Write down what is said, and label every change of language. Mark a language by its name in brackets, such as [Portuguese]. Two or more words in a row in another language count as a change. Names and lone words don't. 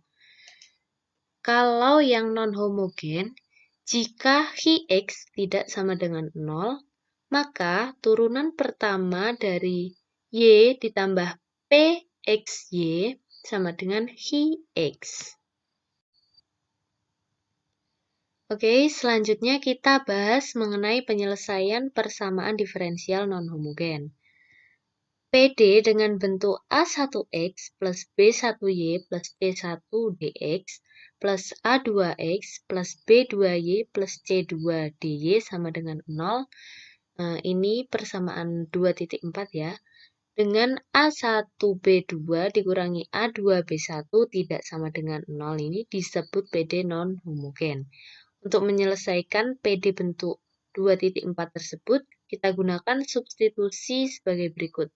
[Indonesian] Kalau yang non-homogen, jika X tidak sama dengan 0, maka turunan pertama dari Y ditambah PXY sama dengan X. Oke, selanjutnya kita bahas mengenai penyelesaian persamaan diferensial non-homogen. PD dengan bentuk A1X plus B1Y plus C1DX plus A2X plus B2Y plus C2DY sama dengan 0. Ini persamaan 2.4 ya. Dengan A1B2 dikurangi A2B1 tidak sama dengan 0, ini disebut PD non-homogen. Untuk menyelesaikan PD bentuk 2.4 tersebut, kita gunakan substitusi sebagai berikut.